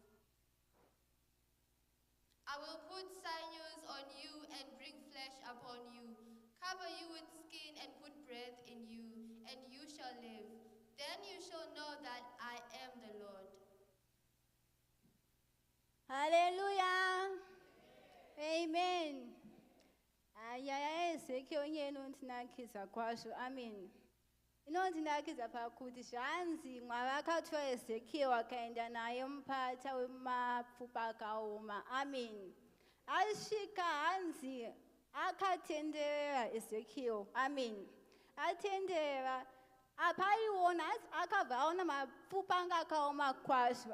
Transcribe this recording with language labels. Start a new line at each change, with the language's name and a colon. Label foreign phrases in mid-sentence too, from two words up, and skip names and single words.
English: I will put sinews on you and bring flesh upon you, cover you with skin and put breath in you, and you shall live. Then you shall know that I am the Lord. Hallelujah. Amen.
Shona: Aya Ezekiel yenu tinakisa kwasho. Amen. inondinakidza pakuti zvanzi mwari akatora Ezekiel akaenda naye mupata wemapfupa akaoma. Amen. Asvika hanzi akatenderera Ezekiel. Amen. Atendera apaiona akabva aona mapfupa anga akaoma kwazvo.